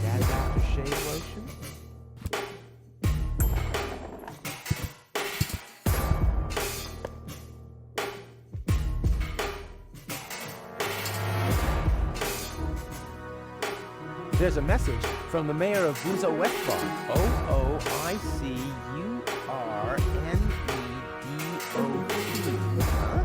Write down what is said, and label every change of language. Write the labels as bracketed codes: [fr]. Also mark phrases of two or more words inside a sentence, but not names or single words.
[en] Dad's aftershave lotion? There's a message from the mayor of Buza Westbar. O-O-I-C-U-R-N-E-D-O-T. Huh?